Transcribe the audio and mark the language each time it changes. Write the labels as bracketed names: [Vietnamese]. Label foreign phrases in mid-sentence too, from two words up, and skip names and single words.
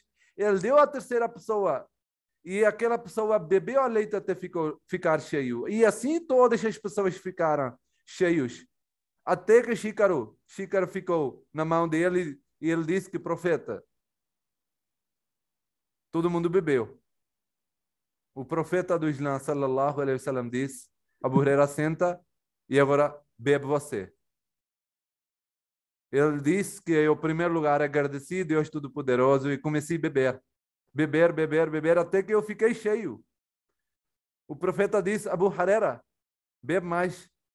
[Portuguese] Ele deu à terceira pessoa e aquela pessoa bebeu a leite até ficar cheio. E assim todas as pessoas ficaram cheios. Até que Xícaro ficou na mão dele e ele disse que profeta, todo mundo bebeu. O profeta do Islã, [Arabic] صلى الله عليه وسلم, [Portuguese] disse, Abu Huraira senta e agora bebe você. Ele disse que, em primeiro lugar, agradeci a Deus Todo-Poderoso e comecei a beber. beber, beber, beber, até que eu fiquei cheio. O profeta disse: Abu Huraira, bebe mais.